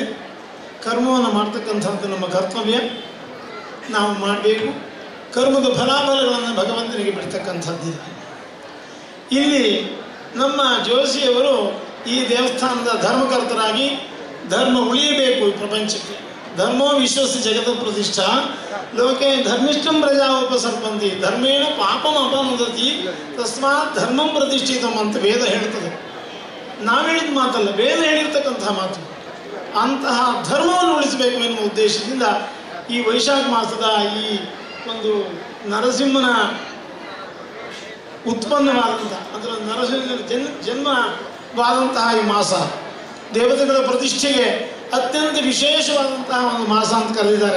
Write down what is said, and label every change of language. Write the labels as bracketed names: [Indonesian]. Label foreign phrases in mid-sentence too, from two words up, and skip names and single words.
[Kannada] ಕರ್ಮವನ್ನು ಮಾಡ್ತಕ್ಕಂಥದ್ದು ನಮ್ಮ ಕರ್ತವ್ಯ, ನಾವು ಮಾಡಬೇಕು. ಕರ್ಮದ ಫಲಾಫಲಗಳನ್ನು ಭಗವಂತನಿಗೆ ಬಿಡ್ತಕ್ಕಂಥದ್ದಿದೆ. ಇಲ್ಲಿ ನಮ್ಮ ಜೋಶಿಯವರು ಈ ದೇವಸ್ಥಾನದ ಧರ್ಮಕರ್ತರಾಗಿ ಧರ್ಮ ಉಳಿಯಬೇಕು ಈ ಪ್ರಪಂಚಕ್ಕೆ. [Sanskrit] ಧರ್ಮೋ ವಿಶ್ವಸ್ಯ ಜಗತ ಪ್ರತಿಷ್ಠಾ ಲೋಕೆ ಧರ್ಮಿಷ್ಠಂ ಪ್ರಜಾ ಉಪಸರ್ಪಂತಿ ಧರ್ಮೇಣ ಪಾಪಂ ಅಪನುದತಿ ತಸ್ಮಾತ್ ಧರ್ಮಂ ಪ್ರತಿಷ್ಠಿತಂ [Kannada] ಅಂತ ವೇದ ಹೇಳ್ತದೆ. ನಾವು ಹೇಳಿದ ಮಾತಲ್ಲ, ವೇದ ಹೇಳಿರ್ತಕ್ಕಂತಹ ಮಾತು. ಅಂತಹ ಧರ್ಮವನ್ನು ಉಳಿಸಬೇಕು ಎನ್ನುವ ಉದ್ದೇಶದಿಂದ ಈ ವೈಶಾಖ ಮಾಸದ ಈ ಒಂದು ನರಸಿಂಹನ ಉತ್ಪನ್ನವಾದಂತಹ ಅದರ ನರಸಿಂಹನ ಜನ್ಮವಾದಂತಹ ಈ ಮಾಸ ದೇವತೆಗಳ ಪ್ರತಿಷ್ಠೆಗೆ ಅತ್ಯಂತ ವಿಶೇಷವಾದಂತಹ ಒಂದು ಮಾಸ ಅಂತ ಕರೆದಿದ್ದಾರೆ.